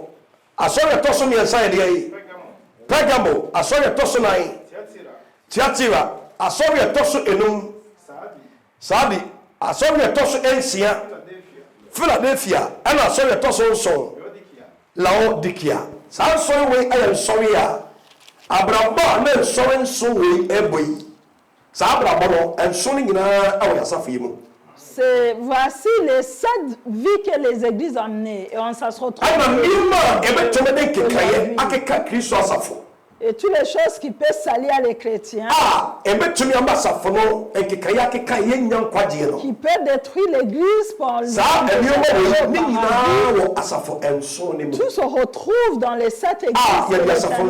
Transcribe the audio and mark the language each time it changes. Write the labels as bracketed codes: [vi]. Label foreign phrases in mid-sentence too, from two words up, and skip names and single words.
[ak] Asɔre ɛtɔ so mmiɛnsa yɛ deɛ Pergamo asɔre ɛtɔ so nan Tiatira asɔre ɛtɔ so enum Saadi asɔre ɛtɔ so ensia Philadelphia ɛna asɔre ɛtɔ so nson Laodikia. Saa nsɔre wei ɛyɛ nsɔre a abrabɔ na nsɔre nso wei ɛbɔ yi. Saa abrabɔ no nso ne nyinaa ɛwɔ yasafo yi mu. [fr] Voici les 7 vies que les églises ont menées et on se retrouve. Et toutes les choses qui peuvent salir les chrétiens, qui peuvent détruire l'église pour tout se retrouve dans les 7 églises.